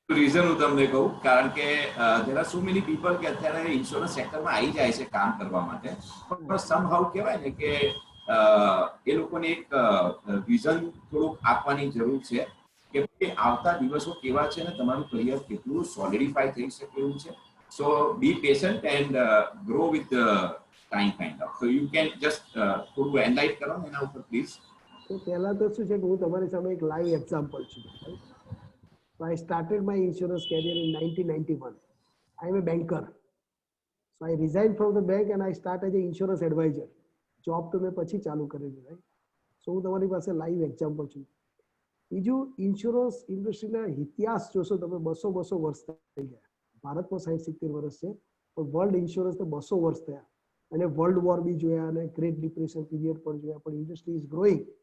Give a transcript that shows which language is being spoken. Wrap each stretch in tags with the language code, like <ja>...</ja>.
<gu>Reason હું તમને કહું, કારણ કે</gu> <en>there are so many people</en> <gu>કે અત્યારે ઇન્સ્યોરન્સ સેક્ટરમાં આવી જાય છે કામ કરવા માટે, પણ સમહાઉ કહેવાય ને કે એ લોકોને એક વિઝન થોડુંક આપવાની જરૂર છે કે આવતા દિવસો કેવા છે ને તમારું કરિયર કેટલું સોલિડિફાઈ થઈ શકે એવું છે.</gu> <en>So be patient and grow with the time kind of. So you can just</en> <gu>થોડું એનલાઇટ કરો એના ઉપર પ્લીઝ. તો પહેલા તો શું છે કે હું તમારી સામે એક લાઈવ એક્ઝામ્પલ છું.</gu> <en>So I started my insurance career in 1991. I am a banker. So I resigned from the bank and I started as an insurance advisor.</en> <gu>Job તો મેં પછી ચાલુ કરેલી, રાઈટ? સો હું તમારી પાસે લાઈવ એક્ઝામ્પલ છું. બીજું, ઇન્સ્યોરન્સ ઇન્ડસ્ટ્રીના ઇતિહાસ જોશો તમે, 200 વર્ષ થઈ ગયા. ભારતમાં 60-70 વર્ષ છે, પણ વર્લ્ડ ઇન્સ્યોરન્સ તો 200 વર્ષ થયા. અને વર્લ્ડ વોર બી જોયા અને ગ્રેટ ડિપ્રેશન પીરિયડ પણ જોયા, પણ</gu> <en>Industry is growing.</en>